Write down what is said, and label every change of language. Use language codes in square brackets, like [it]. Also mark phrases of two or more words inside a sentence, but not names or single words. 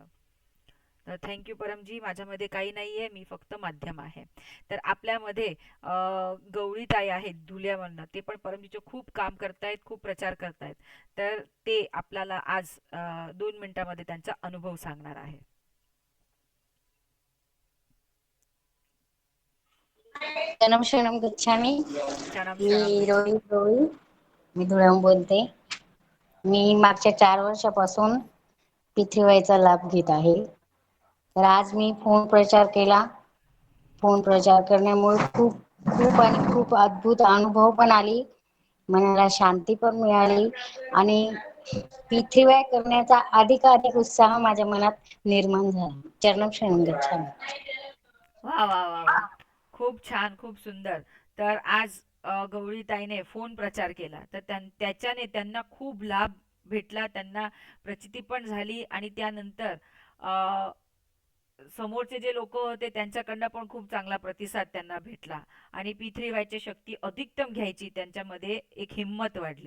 [mr] तर थँक्यू परमजी. माझ्यामध्ये काही नाही आहे, मी फक्त माध्यम आहे. तर आपल्यामध्ये गवळीताई आहेत धुल्यावरनं, ते पण परमजीचं खूप काम करतायत, खूप प्रचार करतायत. तर ते आपल्याला आज 2 मिनिटामध्ये त्यांचा अनुभव सांगणार आहे. [pi] शरणम शरणम गच्छामी. क्षणम क्षणम [mr] मी [pi] गच्छामि. [mr] रोहित रोळी, मी धुळ्याहून बोलते. मी मागच्या 4 वर्षापासून P3Y लाभ घेत आहे. तर आज मी फोन प्रचार केला. फोन प्रचार करण्यामुळे खूप खूप आणि खूप अद्भुत अनुभव पण आली, मनाला शांती पण मिळाली आणि P3Y करण्याचा अधिकाधिक उत्साह माझ्या मनात निर्माण झाला. [pi] चरणम शरणम गच्छामी. [mr] वा वा वा वा, खूप छान, खूप सुंदर. तर आज गवळीताईने फोन प्रचार केला तर त्याच्याने त्यांना खूप लाभ भेटला, त्यांना प्रचिती पण झाली आणि त्यानंतर अ, समोरचे जे लोक होते त्यांच्याकडनं पण खूप चांगला प्रतिसाद त्यांना भेटला आणि P3 व्हायची शक्ती अधिकतम घ्यायची त्यांच्यामध्ये एक हिंमत वाढली.